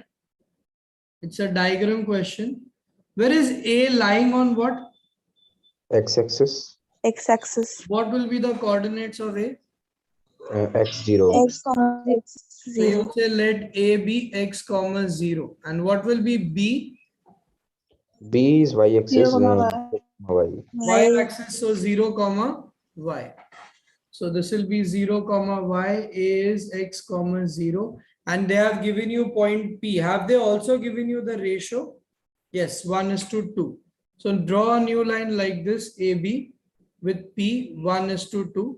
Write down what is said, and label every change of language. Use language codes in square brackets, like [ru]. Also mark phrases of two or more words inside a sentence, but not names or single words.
[en] It's a diagram question. Where is A lying on what? X-axis. X-axis. What will be the coordinates of A? X0. X, x So 0. you say let A be x comma 0. And what will be B? B is y-axis. 0, Y. Y-axis, so 0 comma y. So this will be 0 comma y. A is x comma 0. And they have given you point P. Have they also given you the ratio? Yes, 1:2. So draw a new line like this, AB with P 1:2.